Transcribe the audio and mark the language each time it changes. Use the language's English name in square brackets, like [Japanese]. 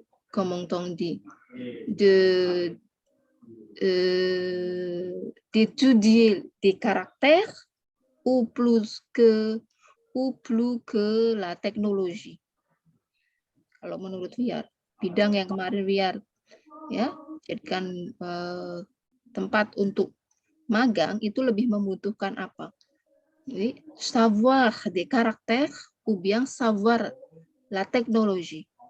[French] comment on dit, d'étudier des caractères ou plus que la teknologi? [Indonesian] Kalau menurut Wiar, bidang yang kemarin Wiar ya jadikan tempat untuk magang itu lebih membutuhkan apa? [French] Jadi, savoir des caractères ou bien savoir la technologie?